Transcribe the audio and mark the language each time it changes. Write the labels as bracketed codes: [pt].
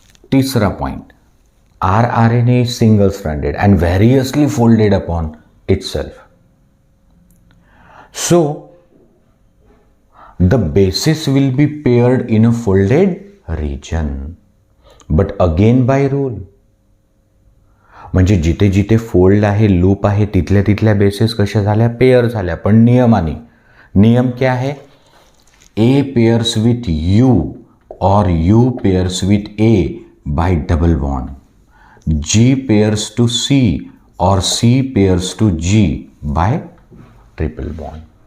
[hi] तीसरा point, [en] rRNA is single stranded and variously folded upon itself. So the bases will be paired in a folded region, but again by rule. [mr] म्हणजे जिथे जिथे fold आहे, loop आहे, तिथल्या तिथल्या bases कशा झाल्या, पेअर झाल्या. पण नियमाने, [hi] नियम क्या है, [en] A pairs with U और U pairs with A by double bond, G pairs to C और C pairs to G by triple bond.